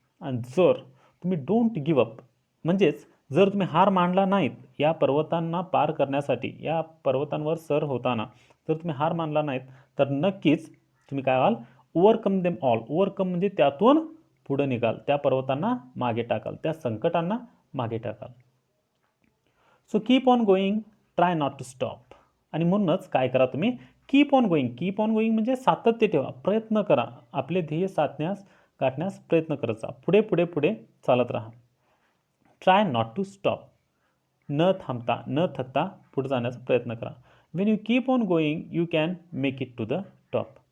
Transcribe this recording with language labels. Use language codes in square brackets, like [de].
[mr] आणि जर तुम्ही [en] don't give up [mr] म्हणजेच जर तुम्ही हार मानला नाहीत या पर्वतांना पार करण्यासाठी, या पर्वतांवर सर होताना जर तुम्ही हार मानला नाहीत, तर नक्कीच तुम्ही काय व्हाल, [en] Overcome them all. [mr] ओव्हरकम म्हणजे त्यातून पुढे निघाल, त्या पर्वतांना मागे टाकाल, त्या संकटांना मागे टाकाल. [en] So keep on going, try not to stop. [mr] आणि म्हणूनच काय करा तुम्ही, [en] Keep on going. [mr] Keep on going म्हणजे सातत्य ठेवा, प्रयत्न करा, आपले ध्येय गाठण्यास प्रयत्न करत जा, पुढे पुढे पुढे चालत राहा. [en] try not to stop, [mr] न थांबता न थकता पुढे जाण्याचा प्रयत्न करा. [en] When you keep on going you can make it to the top.